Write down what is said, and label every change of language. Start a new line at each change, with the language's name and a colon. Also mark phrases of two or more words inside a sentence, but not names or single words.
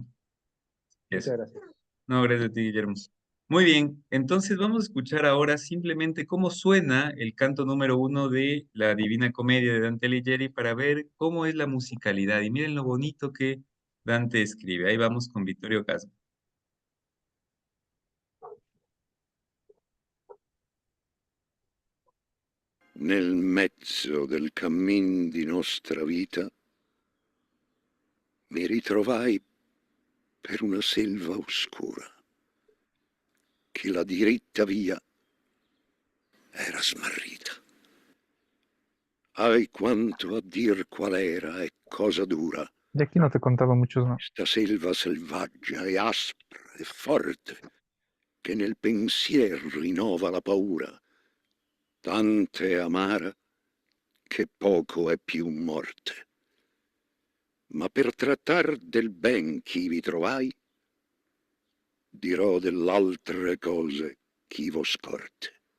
Spanish: Eso. Muchas gracias. No, gracias a ti, Guillermo. Muy bien, entonces vamos a escuchar ahora simplemente cómo suena el canto número 1 de la Divina Comedia de Dante Alighieri para ver cómo es la musicalidad. Y miren lo bonito que Dante escribe. Ahí vamos con Vittorio Casmo.
Italian: Nel mezzo del cammin di nostra vita mi ritrovai per una selva oscura, che la diritta via era smarrita. Ai quanto a dir qual era e cosa dura
Spanish: Y aquí no te contaba muchos, ¿no?
Italian: sta selva selvaggia e aspra e forte, che nel pensier rinnova la paura, tante amara che poco è più morte. Ma per trattar del ben ch'ivi trovai, dirò dell'altre cose ch'ivo scorte.